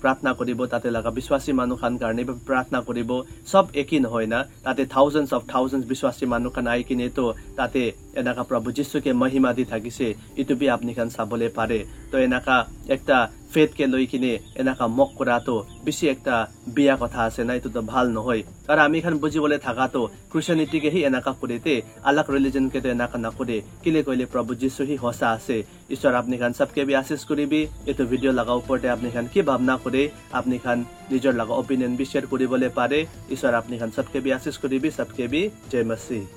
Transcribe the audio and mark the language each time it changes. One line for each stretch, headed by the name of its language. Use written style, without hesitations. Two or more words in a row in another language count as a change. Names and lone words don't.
Naga Pidgin: প্রার্থনা করিব তাতে লাগা বিশ্বাসী মানুহ খান কারণে বি প্রার্থনা করিব সব একই নহয় না তাতে
English: thousands of thousands
Naga Pidgin: বিশ্বাসী মানুহ খান আই কিনে তো তাতে এনাকা প্রভু যিশুকে মহিমা দি থাকিছে ইটো বি আপনি খান চাবলে পারে তো এনাকা একটা ফেথ কে লৈ কিনে এনাকা মক করা তো বেশি একটা বিয়া কথা আছে না ইটো তো ভাল নহয় আর আমি খান বুঝিবলে থাকা তো ক্রিশ্চিয়ানিটি কে হি এনাকা করিতে আলাক রিলিজন কে তো এনাকা না করে কিলে কইলে প্রভু যিশু হি হসা আছে ঈশ্বর আপনি খান সবকে বি আশীষ করিবি এটো ভিডিও লাগা উপরতে আপনি খান কি ভাবনা করে আপনি খান নিজর লাগা ওপিনিয়ন বি শেয়ার করিবলে পারে ঈশ্বর আপনি খান সবকে বি আশীষ করিবি সবকে বি জয় মসিহ।